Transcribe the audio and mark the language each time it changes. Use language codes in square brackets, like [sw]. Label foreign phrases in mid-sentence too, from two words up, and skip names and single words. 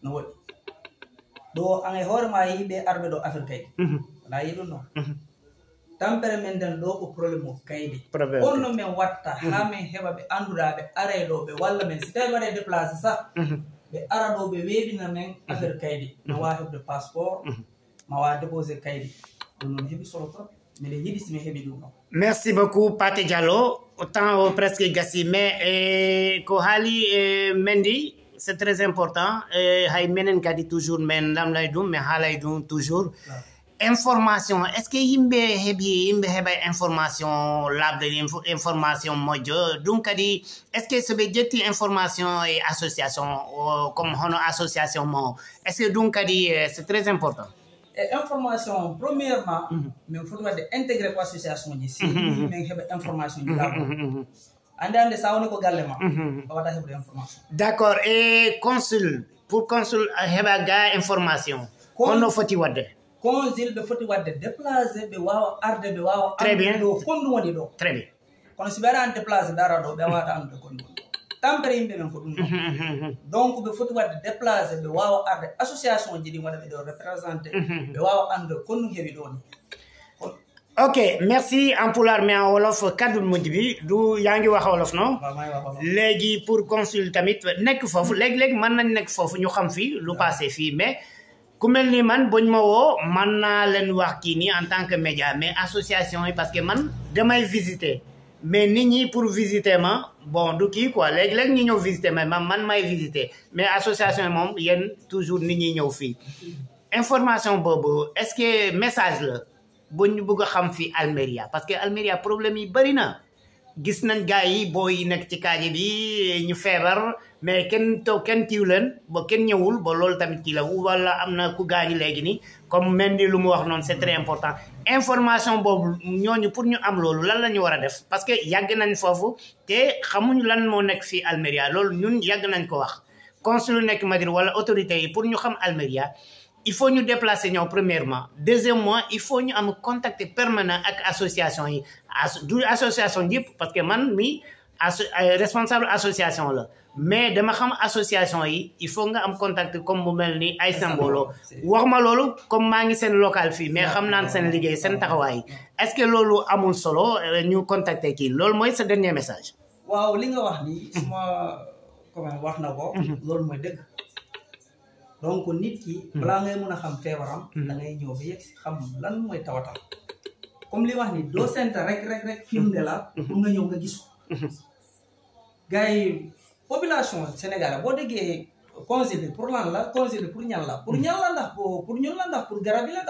[ff] ɗo an e hoore ma yiɓe arɓe ɗo Afrique kaydi wala yi ɗum noon tampere men den ɗo ko probléme o kaydi onno men watta ha men heɓa ɓe annduɗaɓe are ɗo ɓe walla men si tawi waɗe déplacé sa ɓe ara ɗo ɓe weeɓina men affaire kaydi ma wawa heɓde passeport ma wawa déposé kaydi ɗum noon heeɓi solo trop miɗen yiɗi simi heeɓi ɗum ɗon. [fr] Merci beaucoup [ff] Paté Diallo [fr] autant presque [ff] gassi mais ko haali Mendy [fr] c'est très important [ff] hay menen kadi toujours men lamlay ɗum mais haalay ɗum toujours information [fr] est ce que [ff] yimɓe heɓa information labde information moƴƴo ɗum kadi [fr] est ce que [ff] soɓe ƴetti information e association comme hono association mo [fr] est ce que [ff] ɗum kadi [fr] c'est très important. Et information premièrement [ff] min foti wadde intégré ko association ji si min heɓa information ji laaɓo ande sa woni ko galle ma a waɗa heɓde information. [fr] D'accord et consul pour consul [ff] heɓa ga information honno foti wadde consul ɓe foti wadde déplacé ɓe wawa arde ɓe wawa [fr] très bien [ff] ɗo kondu woni ɗo [fr] très bien [ff] kono si ɓe aɗa an déplacé ɓe ara ɗo ɓe wawata andude kondu woni ɗo tampere yimɓe men ko ɗum ɗo donc ɓe foti wadde déplacé ɓe wawa arde association ji ɗi waɗa ɓe ɗo représenté ɓe wawa andude kondu heewi ɗo ni. [fr] Ok merci en pulaar mais en wolof [wo] kaddu mujj bi du yaa ngi wax wolof non léegi pour consul tamit nekk foofu léegi-léegi mën nañ nekk foofu ñu xam fii lu passé fii mais ku mel ni man boñ ma woo man naa leen wax kii nii [fr] en tant que média [wo] mais association yi [fr] parce que [wo] man damay visiter mais nit ñi pour visiter ma bon du kii quoi léegi-léegi ñu ñëw visiter ma man may visiter mais association yi moom yéen toujours nit ñi ñëw fii information boobu [fr] est-ce que [wo] message la bu ñu bëgg a xam fii Almeria [fr] parce que [wo] Almeria problème yi bëri na gis nañ gars yi booy nekk ci kaaje bi ñu feebar mais kenn tiw leen ba kenn ñëwul ba loolu tamit kii la wala am na ku gaañu léegi ni comme Mendy lu mu wax noonu [fr] c'est très important information [wo] boobu ñooñu pour ñu am loolu lan la ñu war a def parce que yàgg nañ foofu te xamuñu lan moo nekk fii Almeria loolu ñun yàgg nañ ko wax consul nekk Madrid wala autorité yi pour ñu xam Almeria [fr] il faut [wo] ñu déplacer ñëw [fr] premièrement deuxièmement il faut [wo] ñu am [fr] contact permanent [wo] ak association yi du association yëpp [fr] parce que [wo] man mi responsable association la mais dama xam association yi [fr] il faut [wo] nga am contact comme bu mel ni ay symbolo wax ma loolu comme maa ngi seen local fii mais xam naan seen liggéey seen taxawaay [fr] est-ce que [wo] loolu amul solo ñu contacter kii loolu mooy sa [fr] dernier message. [wo] waaw li nga wax ni suma comment wax na ko loolu mooy dëgg donc nit ki balaa ngay mën a xam feebaram da ngay ñëw ba yegg si xam lan mooy tawatam comme li wax ni doo senta rek firnde la pour nga ñëw nga gis ko gars yi [fr] population sénégalaise [wo] boo déggee conseil bi pour lan la conseil bi pour ñan la pour ñan la ndax pour ñun la ndax pour garab yi la ndax